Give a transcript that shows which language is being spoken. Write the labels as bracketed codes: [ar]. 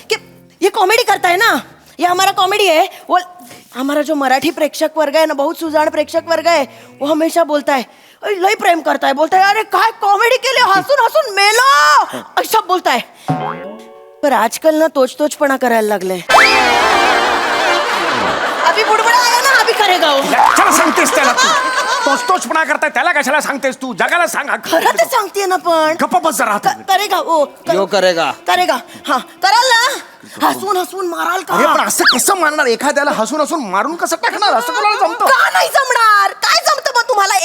[hi] कि ये कॉमेडी करता है ना, ये हमारा कॉमेडी है. वो हमारा जो मराठी प्रेक्षक वर्ग है ना, बहुत सुजान प्रेक्षक वर्ग है, वो हमेशा बोलता है "अरे, लय प्रेम करता है, बोलता है अरे काय कॉमेडी के लिए [mr] हसून हसून मेलो, [hi] ऐसा बोलता है. पर आजकल ना [mr] तोच-तोचपणा करायला लागले. [hi] अभी बुडबुडा आया ना, अभी करेगा वो. [mr] चला सांगतेस त्याला तू तोचपणा करताय त्याला कशाला सांगतेस तू जगाला सांग खरं तर सांगते ना पण. गप्प बस जरा आता. [hi] करेगा वो. यो करेगा. करेगा. [mr] हा कराल ना. हसून हसून माराल का? अरे पण असं कसं मारणार एखाद्याला हसून हसून मारून कसं टाकणार असं कोणाला जमतं का नाही जमणार? काय जमतं मग तुम्हाला?